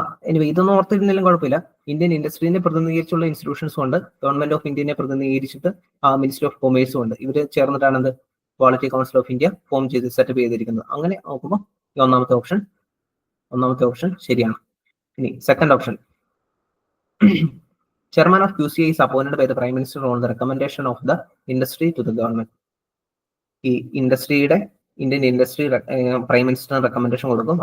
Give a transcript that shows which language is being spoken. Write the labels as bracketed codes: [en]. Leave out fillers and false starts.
[ml] Anyway ഇതൊന്നും ഓർത്തിരുന്നാലും കുഴപ്പമില്ല. Indian ഇൻഡസ്ട്രീനെ പ്രതിനിധീകരിച്ചുള്ള ഇൻസ്റ്റിറ്റ്യൂഷൻസും ഉണ്ട്. ഗവൺമെന്റ് ഓഫ് ഇന്ത്യനെ പ്രതിനിധീകരിച്ചിട്ട് മിനിസ്ട്രി ഓഫ് കൊമേഴ്സും ഉണ്ട്. ഇവര് ചേർന്നിട്ടാണ് എന്ത് quality council of India form ചെയ്ത് സെറ്റപ്പ് ചെയ്തിരിക്കുന്നത്. അങ്ങനെ നോക്കുമ്പോൾ ഈ ഒന്നാമത്തെ ഓപ്ഷൻ ശരിയാണ്. ഇനി second option, [en] chairman of QCI is appointed by the Prime Minister on the recommendation of the industry to the government. [ml] ഈ ഇൻഡസ്ട്രിയുടെ ഇന്ത്യൻ ഇൻഡസ്ട്രി പ്രൈം മിനിസ്റ്ററിന് റെക്കമെൻഡേഷൻ കൊടുക്കും.